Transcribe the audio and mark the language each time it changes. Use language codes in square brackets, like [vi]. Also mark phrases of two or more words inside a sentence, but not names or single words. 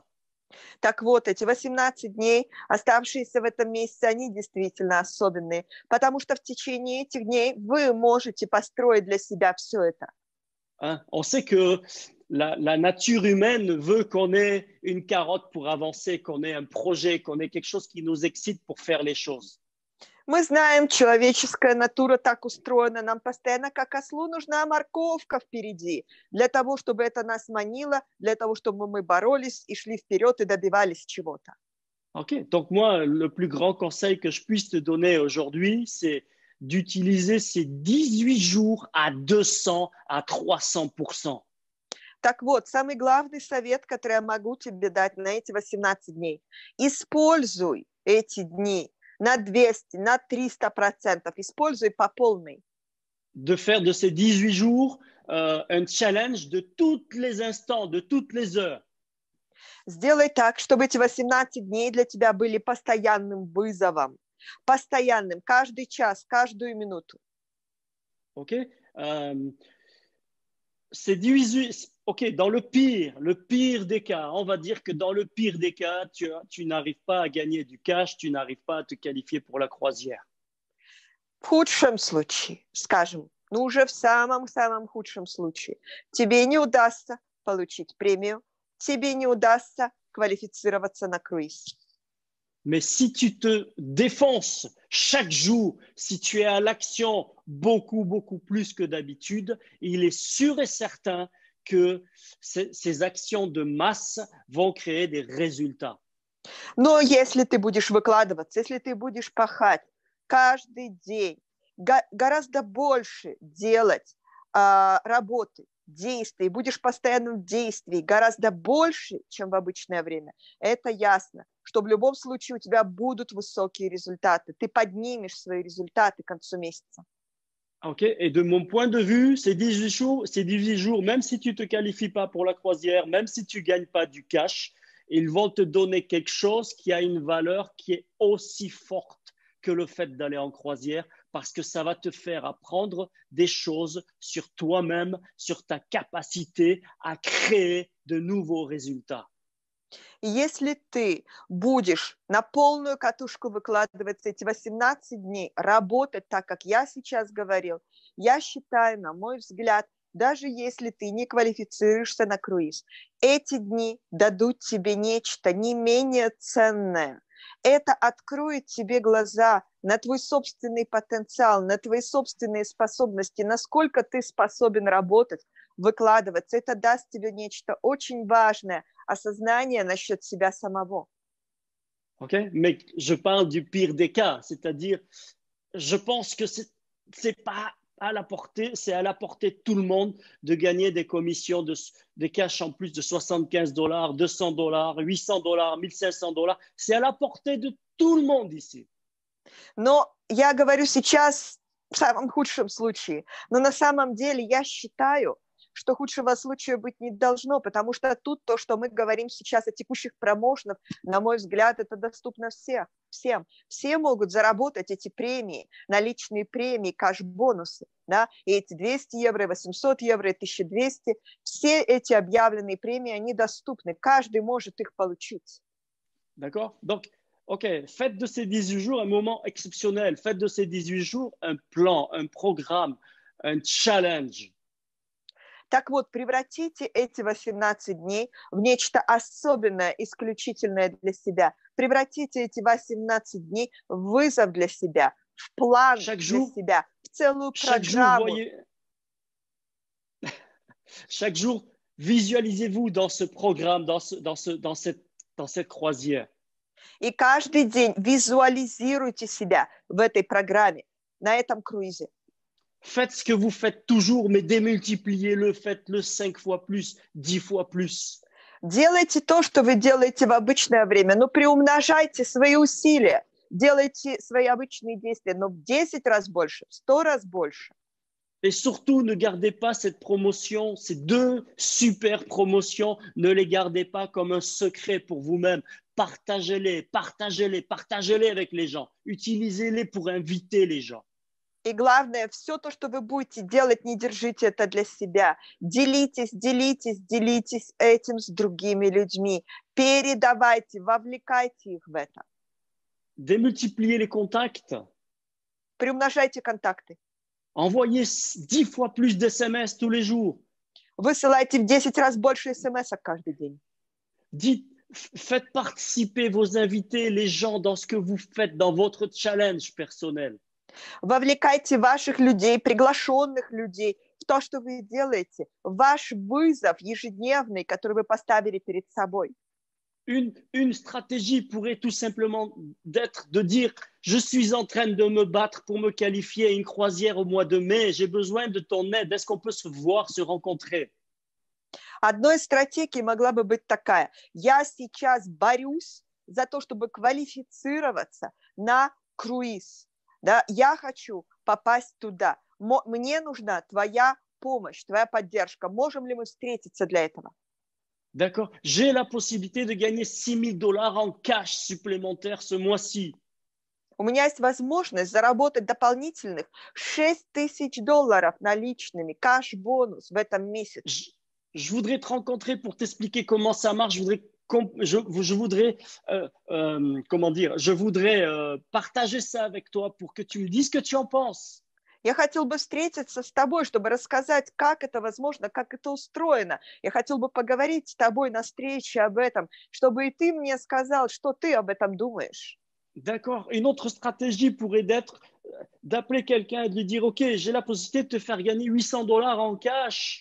[ru] Так вот, эти 18 дней, оставшиеся в этом месяце, они действительно особенные, потому что в течение этих дней вы можете построить для себя все это. [fr] Hein? On sait que la nature humaine veut qu'on ait une carotte pour avancer, qu'on ait un projet, qu'on ait quelque chose qui nous excite pour faire les choses. [ru] Мы знаем, человеческая натура так устроена, нам постоянно, как ослу, нужна морковка впереди, для того, чтобы это нас манило, для того, чтобы мы боролись и шли вперед и добивались чего-то. [fr] OK, donc moi, le plus grand conseil que je puisse te donner aujourd'hui, c'est d'utiliser ces 18 jours à 200, à 300%. [ru] Так вот, самый главный совет, который я могу тебе дать на эти 18 дней. Используй эти дни на 200, на 300%. Используй по полной. [fr] De faire de ces 18 jours un challenge de tous les instants, de toutes les heures. [ru] Сделай так, чтобы эти 18 дней для тебя были постоянным вызовом. Постоянным, каждый час, каждую минуту. [fr] OK? C'est 18, OK, dans le pire des cas, on va dire que dans le pire des cas, tu n'arrives pas à gagner du cash, tu n'arrives pas à te qualifier pour la croisière. [ru] В худшем случае, скажем, ну уже в самом-самом худшем случае, тебе не удастся получить премию, тебе не удастся квалифицироваться на круиз. [fr] Mais si tu te défonces chaque jour, si tu es à l'action beaucoup, beaucoup plus que d'habitude, il est sûr et certain que ces actions de masse vont créer des résultats. [ru] Но если ты будешь выкладываться, если ты будешь пахать каждый день, гораздо больше делать работы, действий, будешь постоянно в действии, гораздо больше, чем в обычное время, это ясно, что в любом случае у тебя будут высокие результаты. Ты поднимешь свои результаты к концу месяца. [fr] Ok, et de mon point de vue, ces 18 jours, même si tu ne te qualifies pas pour la croisière, même si tu ne gagnes pas du cash, ils vont te donner quelque chose qui a une valeur qui est aussi forte que le fait d'aller en croisière, parce que ça va te faire apprendre des choses sur toi-même, sur ta capacité à créer de nouveaux résultats. [ru] И если ты будешь на полную катушку выкладываться эти 18 дней, работать так, как я сейчас говорил, я считаю, на мой взгляд, даже если ты не квалифицируешься на круиз, эти дни дадут тебе нечто не менее ценное. Это откроет тебе глаза на твой собственный потенциал, на твои собственные способности, насколько ты способен работать, выкладываться. Это даст тебе нечто очень важное, осознание насчет себя самого. [fr] Ok, mais je parle du pire des cas, c'est-à-dire, je pense que c'est pas à la portée, c'est à la portée de tout le monde de gagner des commissions de cash en plus de $75, $200, $800, $1500. C'est à la portée de tout le monde ici. [ru] Но я говорю сейчас в самом худшем случае. Но на самом деле я считаю, что худшего случая быть не должно, потому что тут то, что мы говорим сейчас о текущих промоушенах, на мой взгляд, это доступно всем. Все могут заработать эти премии, наличные премии, кэш-бонусы, да, и эти 200 евро, 800 евро, 1200, все эти объявленные премии, они доступны, каждый может их получить. [fr] D'accord? Donc, ok, faites de ces 18 jours un moment exceptionnel, faites de ces 18 jours un plan, un programme, un challenge. [ru] Так вот, превратите эти 18 дней в нечто особенное, исключительное для себя. Превратите эти 18 дней в вызов для себя, в план для себя, в целую программу. [fr] Chaque jour, visualisez-vous dans ce programme, dans cette croisière. [ru] И каждый день визуализируйте себя в этой программе, на этом круизе. [fr] Faites ce que vous faites toujours, mais démultipliez-le, faites-le 5 fois plus, 10 fois plus. [ru] Делайте то, что вы делаете в обычное время, но приумножайте свои усилия, делайте свои обычные действия, но в 10 раз больше, в 100 раз больше. [fr] Et surtout, ne gardez pas cette promotion, ces 2 super promotions, ne les gardez pas comme un secret pour vous-même. Partagez-les, partagez-les, partagez-les avec les gens. Utilisez-les pour inviter les gens. [ru] И главное, все то, что вы будете делать, не держите это для себя. Делитесь, делитесь, делитесь этим с другими людьми. Передавайте, вовлекайте их в это. [fr] Démultipliez les contacts. [ru] Приумножайте контакты. [fr] Envoyez 10 fois plus d'SMS tous les jours. [ru] Высылайте в 10 раз больше смс-ок каждый день. [fr] Faites participer vos invités, les gens, dans ce que vous faites, dans votre challenge personnel. [ru] Вовлекайте ваших людей, приглашенных людей в то, что вы делаете, ваш вызов ежедневный, который вы поставили перед собой. [fr] Une stratégie pourrait tout simplement être de dire je suis en train de me battre pour me qualifier à une croisière au mois de mai, j'ai besoin de ton aide, est-ce qu'on peut se voir, se rencontrer? [ru] Одной из стратегий могла бы быть такая: я сейчас борюсь за то, чтобы квалифицироваться на круиз. Да? Я хочу попасть туда. Мне нужна твоя помощь, твоя поддержка. Можем ли мы встретиться для этого? [fr] D'accord. J'ai la possibilité de gagner $6000 en cash supplémentaire ce mois-ci. [ru] У меня есть возможность заработать дополнительных $6000 наличными, кэш-бонус в этом месяце. [fr] Je voudrais te rencontrer pour t'expliquer comment ça marche. Je voudrais partager ça avec toi pour que tu me dises ce que tu en penses. [ru] Я хотел бы встретиться с тобой, чтобы рассказать, как это возможно, как это устроено. Я хотел бы поговорить с тобой на встрече об этом, чтобы и ты мне сказал, что ты об этом думаешь. [fr] D'accord. Une autre stratégie pourrait être d'appeler quelqu'un et de lui dire, OK, j'ai la possibilité de te faire gagner $800 en cash.